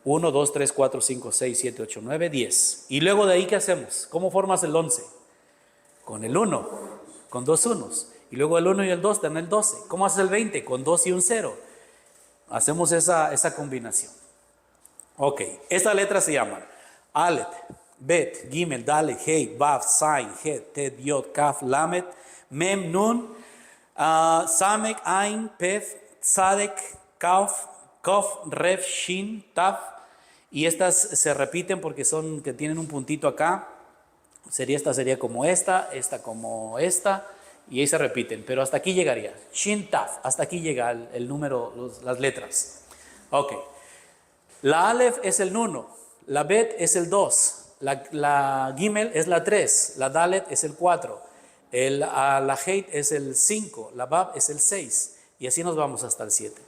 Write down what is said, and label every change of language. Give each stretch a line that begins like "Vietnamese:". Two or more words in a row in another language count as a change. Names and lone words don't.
Spanish: 1, 2, 3, 4, 5, 6, 7, 8, 9, 10. Y luego de ahí, ¿qué hacemos? ¿Cómo formas el 11? Con el 1, con dos unos. Y luego el 1 y el 2 dan el 12. ¿Cómo haces el 20? Con 2 y un 0. Hacemos esa combinación. Ok, estas letras se llaman Aleph, Bet, Gimel, Dalet, Hey, Vav, Zain, Het, Tet, Yod, Kaf, Lamet, Mem, Nun, Samek, Ain, Pef, Tzadek, Kaf, Kof, Rev, Shin, Taf. Y estas se repiten porque son que tienen un puntito acá. Esta sería como esta como esta. Y ahí se repiten, pero hasta aquí llegaría. Shin, Taf, hasta aquí llega el número, las letras. Ok. La Aleph es el 1, la Bet es el 2, la Gimel es la 3, la Dalet es el 4, la Heit es el 5, la Bab es el 6, y así nos vamos hasta el 7.